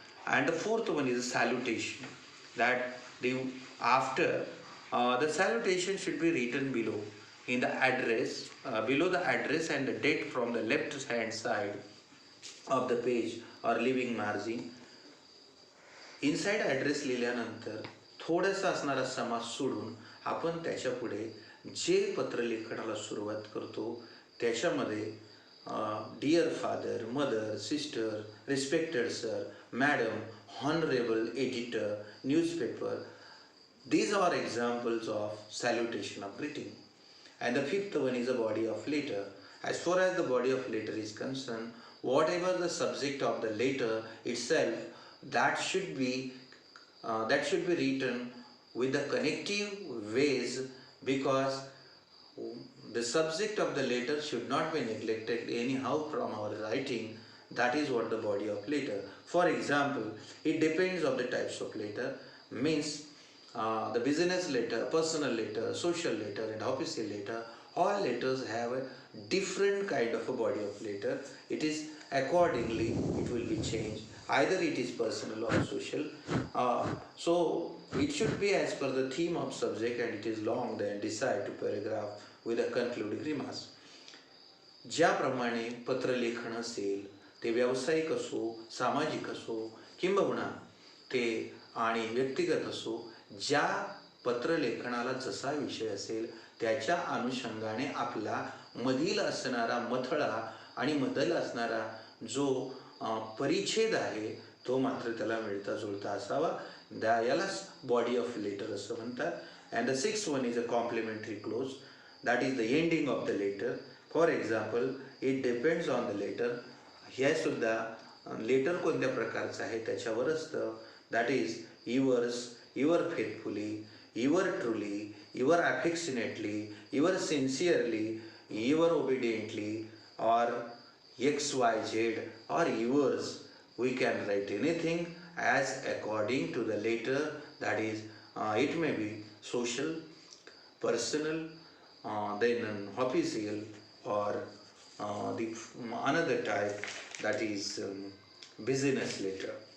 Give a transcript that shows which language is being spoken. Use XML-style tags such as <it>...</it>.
<en>And the fourth one is salutation. That after the salutation should be written below in the address, below the address and the date from the left hand side of the page or leaving margin.</en> <mr>Inside address लिहिल्यानंतर थोडासा असणारा समास सोडून आपण त्याच्या पुढे जे पत्रलेखनाला सुरुवात करतो त्याच्यामध्ये</mr> <en>Dear father, mother, sister, respected sir, madam, honourable editor, newspaper. These are examples of salutation of greeting. And the fifth one is the body of letter. As far as the body of letter is concerned, whatever the subject of the letter itself, that should be written with the connective ways, because the subject of the letter should not be neglected anyhow from our writing. That is what the body of letter. For example, it depends on the types of letter. Means the business letter, personal letter, social letter and official letter, all letters have a different kind of a body of letter. It is accordingly it will be changed. Either it is personal or social. So it should be as per the theme of subject, and it is long, then decide to paragraph with a concluding remarks.</en> <mr>ज्याप्रमाणे पत्रलेखन असेल ते व्यावसायिक असो, सामाजिक असो, किंबहुना ते आणि व्यक्तिगत असो, ज्या पत्रलेखनाला जसा विषय असेल त्याच्या अनुषंगाने आपला मधील असणारा मथळा आणि मधील असणारा जो परिच्छेद आहे तो मात्र त्याला मिळता जुळता असावा. यालाच बॉडी ऑफ लेटर असं म्हणतात.</mr> <en>And the sixth one is a complimentary close, that is the ending of the letter. For example, it depends on the letter.</en> <mr>हे सुद्धा लेटर कोणत्या प्रकारचं आहे त्याच्यावर असतं.</mr> <en>That is yours, your faithfully, your truly, your affectionately, your sincerely, your obediently, or XYZ or yours. We can write anything as according to the letter, that is it may be social, personal, then official, or the another type, that is business letter.</en>